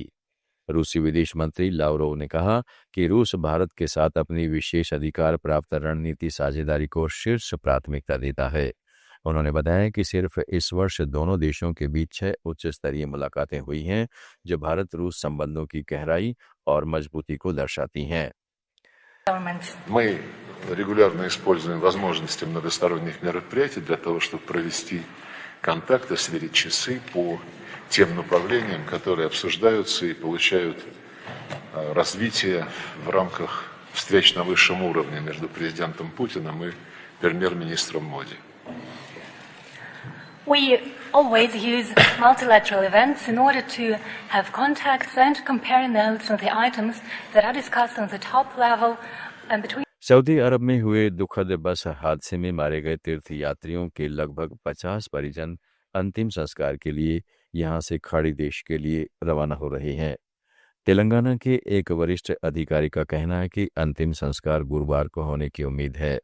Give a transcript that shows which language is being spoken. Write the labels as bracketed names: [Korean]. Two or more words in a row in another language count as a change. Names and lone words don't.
[Hindi] रूसी विदेश मंत्री लावरोव ने कहा कि रूस भारत के साथ अपनी विशेष अधिकार प्राप्त रणनीति साझेदारी को शीर्ष प्राथमिकता देता है। उन्होंने बताया कि सिर्फ इस वर्ष दोनों देशों के बीच 6 उच्च स्तरीय मुलाकातें हुई हैं, जो भारत रूस संबंधों की गहराई और मजबूती को दर्शाती हैं। [Russian] Мы регулярно используем возможности многосторонних мероприятий для того, чтобы провести контакты, сверить часы по тем направлениям, которые обсуждаются и получают развитие в рамках встреч на высшем уровне между президентом Путиным и премьер-министром Моди. [English] We always use multilateral events in order to have contacts and compare notes on the items that are discussed on the top level and between. [Hindi] सऊदी अरब में हुए दुखद बस हादसे में मारे गए तीर्थयात्रियों के लगभग 50 परिजन अंतिम संस्कार के लिए यहां से खाड़ी देश के लिए रवाना हो रहे हैं। तेलंगाना के एक वरिष्ठ अधिकारी का कहना है कि अंतिम संस्कार गुरुवार को होने की उम्मीद है।